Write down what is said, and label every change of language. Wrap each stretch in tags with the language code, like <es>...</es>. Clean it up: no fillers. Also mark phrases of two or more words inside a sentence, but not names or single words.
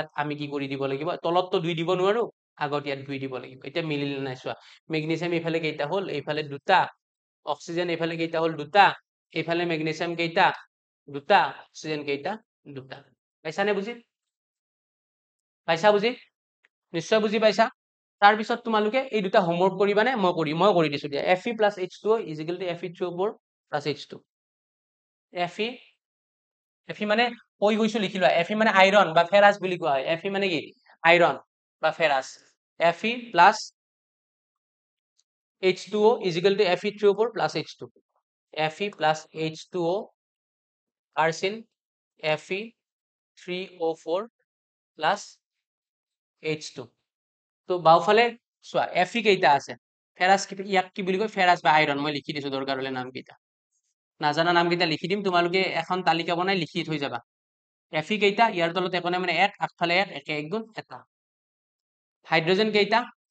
<as>আমি কি কৰি দিব লাগিব তলতটো 2 দিব নোৱাৰো আগত ইয়াত 2 দিব লাগিব এতিয়া মিলিল নাই চোৱা মেগনেছিয়াম এইফালে কেইটা হল এইফালে দুটা অক্সিজেন এইফালে কেইটা হল দুটা এইফালে মেগনেছিয়াম কেইটা দুটা অক্সিজেন কেইটা দুটা পাইছানে বুজি পাইছা বুজি নিশ্চয় বুজি পাইছা তাৰপিছত তোমালোকে এই দুটা হোমৱৰ্ক কৰিবানে মই কৰি দিছো দিয়া Fe + H2O = Fe3O4 + H2 Fe মানে কৈ গৈছো লিখি লোৱা Fe মানে আইৰন বা ফেৰাছ বুলি কোৱা হয় Fe মানে কি আইৰন বা ফেৰাছ Fe + H2O = Fe3O4 + H2 Fe + H2O আৰ্চিন Fe3O4 + H2 তো বাওফালে চোৱা Fe কেইটা আছে ফেৰাছ ইয়াক কি বুলি কয় ফেৰাছ বা আইৰন মই লিখি দিছো দৰকাৰ হলে নাম কেইটা নাজানা নাম কেইটা লিখি দিম তোমালোকে এখন তালিকা বনাই লিখি থৈ যাবা Fe কেইটা ইয়াৰ তলত একো নাই মানে 1 আগফালে 1 1 1 গুণ এটা হাইড্ৰোজেন কেইটা</as>